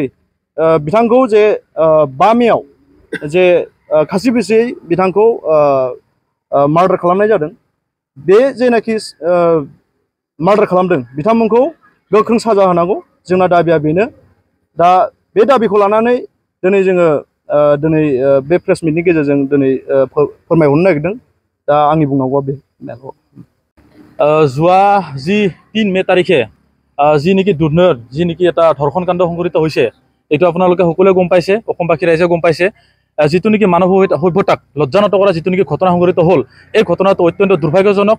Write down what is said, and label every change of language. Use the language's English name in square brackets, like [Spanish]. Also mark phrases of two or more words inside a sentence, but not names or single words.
[Bodo] बिथांखौ जे 5 मेआव जे खास्रि बिस्रियै बिथांखौ मार्डार खालामनाय जादों बे जेनाखि मार्डार खालामदों बिथांमोनखौ गोख्रों साजा होनांगौ जोंना दाबिया बेनो दा बे दाबिखौ लानानै दिनै जोङो दिनै बे [English] press meet [Bodo] गेजेरजों दिनै फोरमायहरनो नागिरदों दा आंनि बुंनांगौआ बे [Assamese] যোৱা যি 3 মে তাৰিখে যি নেকি দুৰ্নয়ত যি নেকি এটা ধৰ্ষণ কাণ্ড সংঘটিত হৈছে এইটো আপোনালোকে সকলোৱে গম পাইছে অসমবাসী ৰাইজে গম পাইছে যিটো নেকি মানৱ সভ্যতাক লজ্জানত কৰা যিটো নেকি ঘটনা সংঘটিত হ'ল এই ঘটনাটো অত্যন্ত দুৰ্ভাগ্যজনক